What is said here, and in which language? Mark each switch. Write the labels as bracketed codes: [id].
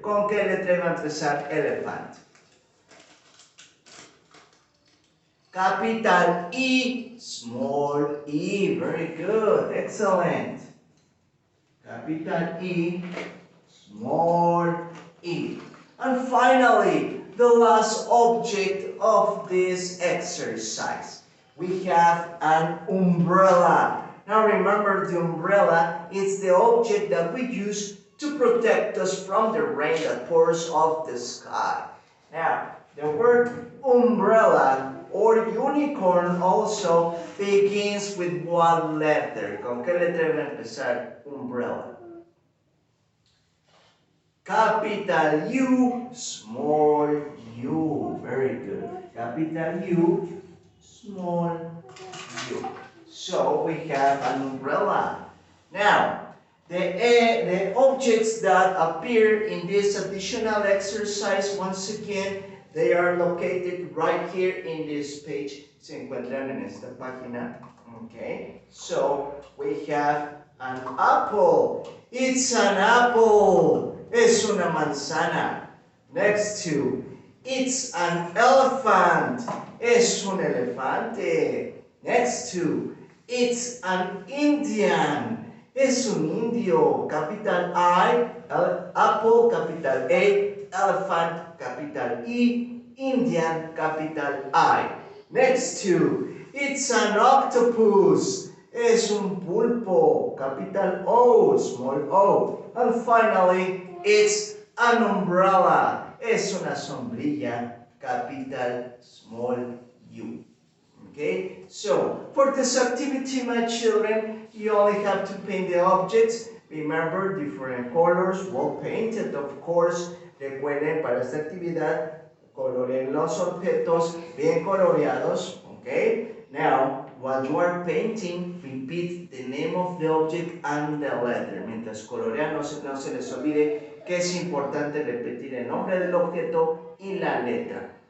[es] ¿Con qué letra va a empezar elephant? [en] Capital E, small e, very good, excellent. Capital E, small e. And finally, the last object of this exercise. We have an umbrella. Now remember, the umbrella is the object that we use to protect us from the rain that pours off the sky. Now, the word umbrella or unicorn also begins with one letter. [es] ¿Con qué letra va a empezar umbrella? [en] Capital U, small u. Very good. Capital U, small u. So we have an umbrella. Now, the objects that appear in this additional exercise, once again, they are located right here in this page. [es] Se encuentran en esta página. [en] Okay, so we have an apple. It's an apple. [es] Es una manzana. [en] Next to, it's an elephant. [es] Es un elefante. [en] Next to, it's an Indian. [es] Es un indio. [en] Capital I, apple, capital A, elephant, capital E, Indian, capital I. Next to, it's an octopus. [es] Es un pulpo, [en] capital O, small o. And finally, it's an umbrella. [es] Es una sombrilla, [en] capital small u. Okay, so for this activity, my children, you only have to paint the objects. Remember, different colors, well painted, of course. [es] Recuerden, para esta actividad, coloreen los objetos bien coloreados. [en] Okay, now, while you are painting, repeat the name of the object and the letter. [es] Mientras colorean, no se les olvide que es importante repetir el nombre del objeto y la letra.